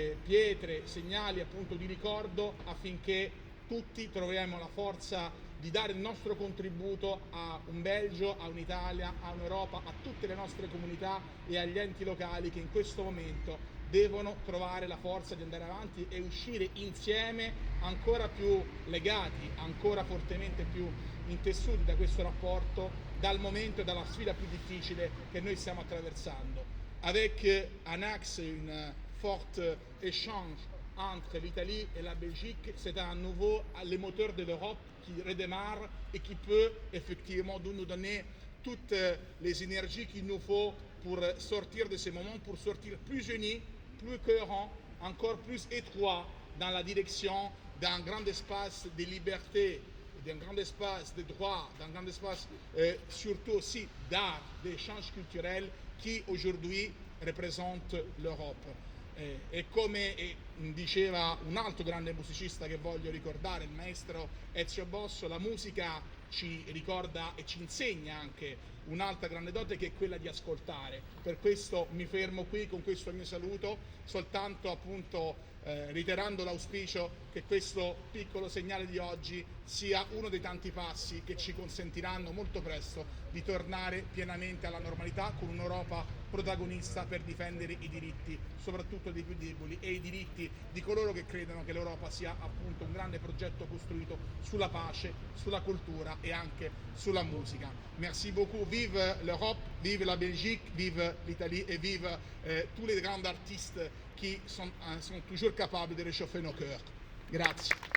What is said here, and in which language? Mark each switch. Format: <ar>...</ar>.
<it>pietre, segnali appunto di ricordo, affinché tutti troviamo la forza di dare il nostro contributo a un Belgio, a un'Italia, a un'Europa, a tutte le nostre comunità e agli enti locali che in questo momento devono trovare la forza di andare avanti e uscire insieme ancora più legati, ancora fortemente più intessuti da questo rapporto, dal momento e dalla sfida più difficile che noi stiamo attraversando.</it> <fr>Avec un axe, une forte échange entre l'Italie et la Belgique, c'est à nouveau le moteur de l'Europe qui redémarre et qui peut effectivement nous donner toutes les énergies qu'il nous faut pour sortir de ces moments, pour sortir plus unis, plus cohérents, encore plus étroits dans la direction d'un grand espace de liberté, d'un grand espace de droit, d'un grand espace surtout aussi d'art, d'échange culturel qui aujourd'hui représente l'Europe.</fr> <it>E come diceva un altro grande musicista che voglio ricordare, il maestro Ezio Bosso, la musica ci ricorda e ci insegna anche un'altra grande dote, che è quella di ascoltare. Per questo mi fermo qui con questo mio saluto, soltanto appunto reiterando l'auspicio che questo piccolo segnale di oggi sia uno dei tanti passi che ci consentiranno molto presto di tornare pienamente alla normalità, con un'Europa protagonista per difendere i diritti soprattutto dei più deboli e i diritti di coloro che credono che l'Europa sia appunto un grande progetto costruito sulla pace, sulla cultura e anche sulla musica.</it> <fr>Merci beaucoup, vive l'Europe, vive la Belgique, vive l'Italie et vive tous les grands artistes qui sont toujours capables de réchauffer nos cœurs.</fr> <it>Grazie.</it>